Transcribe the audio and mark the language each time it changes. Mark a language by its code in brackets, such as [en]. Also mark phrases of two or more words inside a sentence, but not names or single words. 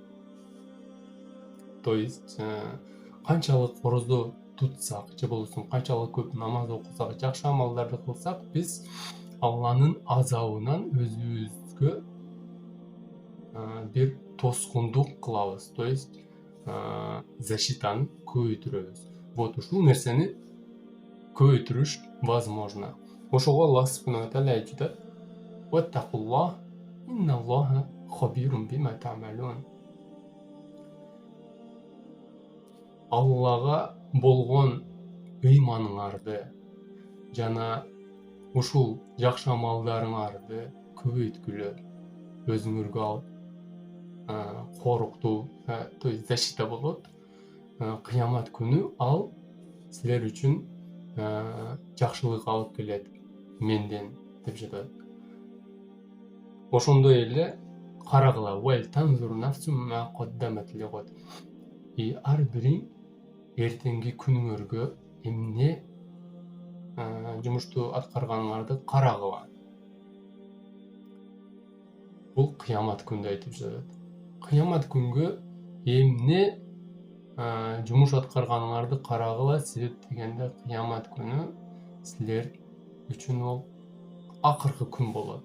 [ru] То есть [ky] канчалык корозо тутсак же болбосо канчалык көп намаз окусак, жакшы амалдарды кылсак, биз Алланын азабынан өзүбүзгө бир тоскундук кылабыз. [ru] То есть [ky] защитаны көбөйтүрөбүз. Вот ушул нерсени көбөйтүрүш возможно. Ошого [ar] الله سبحانه وتعالى [ky] айтып жатат: [ar] "واتقوا الله, إن الله خبير بما تعملون". [ky] Аллага болгон ыйманыңарды жана ушул жакшы амалдарыңарды көбөйткүлө, өзүңөргө алып коруктуу, [ru] то есть защита [ky] болот. Кыямат күнү ал силер үчүн жакшылык алып келет менден деп жатат. Ошондой эле карагыла, [ar] ولتنظر نفس ما قدمت لغد. [ky] Ар бириң эртеңки күнүңөргө эмне жумушту аткарганыңарды карагыла. Бул кыямат күндө айтып жатат. Кыямат күнгө эмне жумуш аткарганыңарды карагыла, себеп дегенде кыямат күнү силер үчүн ол акыркы күн болот.